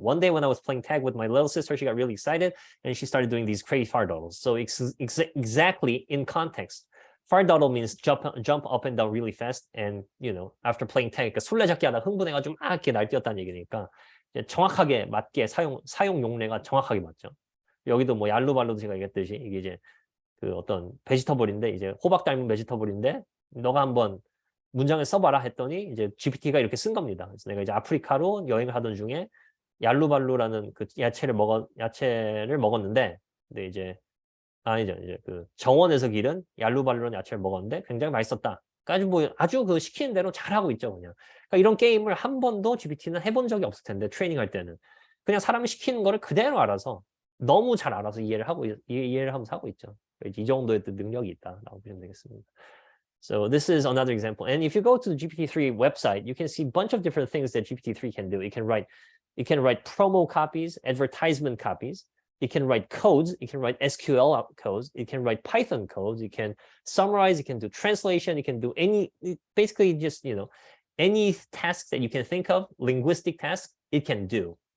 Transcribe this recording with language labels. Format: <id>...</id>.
<en>One day when I was playing tag with my little sister, she got really excited, and she started doing these crazy fardoddles. So exactly in context. Fardoddle means jump up and down really fast, and you know, after playing tag,</en> <ko>그러니까 술래잡기 하다 흥분해가지고 막 이렇게 날뛰었다는 얘기니까 정확하게 맞게 사용 용례가 정확하게 맞죠. 여기도 뭐 얄루발루도 제가 얘기했듯이 이게 이제 그 어떤 베지터블인데, 이제 호박 닮은 베지터블인데 너가 한번 문장을 써봐라 했더니 이제 GPT가 이렇게 쓴 겁니다. 그래서 내가 이제 아프리카로 여행을 하던 중에 얄루발루라는 그 야채를 먹었는데, 근데 이제 아니죠, 이제 그 정원에서 기른 얄루발루라는 야채를 먹었는데 굉장히 맛있었다. 그러니까 아주 그 시키는 대로 잘하고 있죠, 그냥. 그러니까 이런 게임을 한 번도 GPT는 해본 적이 없을 텐데, 트레이닝할 때는 그냥 사람이 시키는 거를 그대로 알아서 너무 잘 알아서 이해를 하면서 하고 있죠. 이 정도의 능력이 있다라고 보시면 되겠습니다.</ko> <en>So this is another example. And if you go to the GPT-3 website, you can see a bunch of different things that GPT-3 can do. It can write promo copies, advertisement copies. It can write codes. It can write SQL codes. It can write Python codes. It can summarize. It can do translation. It can do basically just, you know, any task that you can think of, linguistic tasks, it can do.</en>